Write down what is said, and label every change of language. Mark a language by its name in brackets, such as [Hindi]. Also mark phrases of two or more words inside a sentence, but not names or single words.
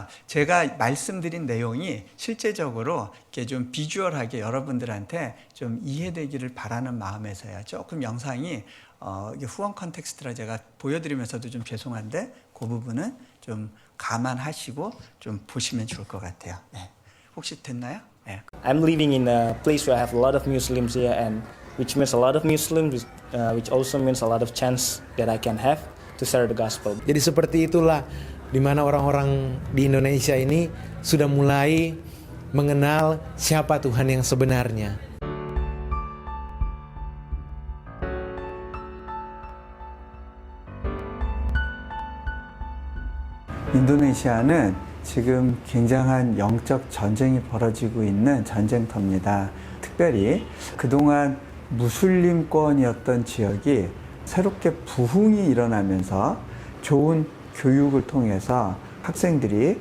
[Korean] 제가 말씀드린 내용이 실제적으로 이렇게 좀 비주얼하게 여러분들한테 좀 이해되기를 바라는 마음에서요. 조금 영상이 후원 컨텍스트라 제가 보여드리면서도 좀 죄송한데 그 부분은 좀 감안하시고 좀 보시면 좋을 것 같아요. 네. 혹시 됐나요? 네. [English] I'm living in a place where I have a lot of Muslims here, and which means a lot of Muslims, which also means a lot of chance that I can have to share the gospel. [Indonesian] Jadi seperti itulah di mana orang-orang di Indonesia ini sudah mulai mengenal siapa Tuhan yang sebenarnya. [Korean] 인도네시아는 지금 굉장한 영적 전쟁이 벌어지고 있는 전쟁터입니다. 특별히 그동안 무슬림권이었던 지역이 새롭게 부흥이 일어나면서 좋은 교육을 통해서 학생들이